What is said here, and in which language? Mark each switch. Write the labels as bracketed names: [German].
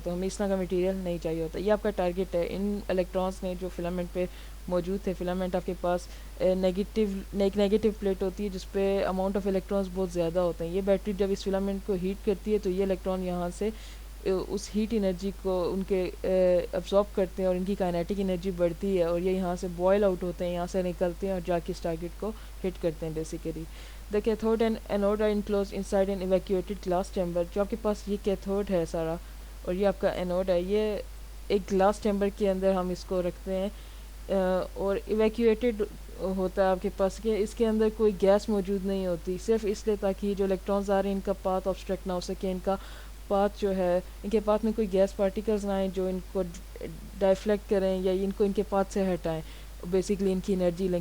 [Urdu] تو ہمیں اس طرح کا میٹیریل نہیں چاہیے ہوتا. یہ آپ کا ٹارگٹ ہے. ان الیکٹرانس نے جو فلامنٹ پہ موجود تھے, فلامنٹ آپ کے پاس نیگیٹو پلیٹ ہوتی ہے جس پہ اماؤنٹ آف الیکٹرانس بہت زیادہ ہوتے ہیں. یہ بیٹری جب اس فلامنٹ کو ہیٹ کرتی ہے تو یہ الیکٹران یہاں سے اس ہیٹ انرجی کو ان کے ابزارب کرتے ہیں, اور ان کی کائنیٹک انرجی بڑھتی ہے, اور یہ یہاں سے بوائل آؤٹ ہوتے ہیں, یہاں سے نکلتے ہیں اور جا کے اس ٹارگٹ کو ہٹ کرتے ہیں basically. [English] The cathode and anode are enclose inside an evacuated glass chamber. [Urdu] جو آپ کے پاس یہ کیتھوڈ ہے سارا اور یہ آپ کا اینوڈ ہے, یہ ایک گلاس چیمبر کے اندر ہم اس کو رکھتے ہیں, اور ایویکویٹڈ ہوتا ہے آپ کے پاس کہ اس کے اندر کوئی گیس موجود نہیں ہوتی, صرف اس لیے تاکہ جو الیکٹرانز آ رہے ہیں ان کا پاتھ آبسٹریکٹ نہ ہو سکے, ان کا پاتھ جو ہے ان کے پاتھ میں کوئی گیس پارٹیکلز نہ آئیں جو ان کو ڈائفلیکٹ کریں یا ان کو ان کے پاتھ سے ہٹائیں, بیسیکلی ان کی انرجی لیں.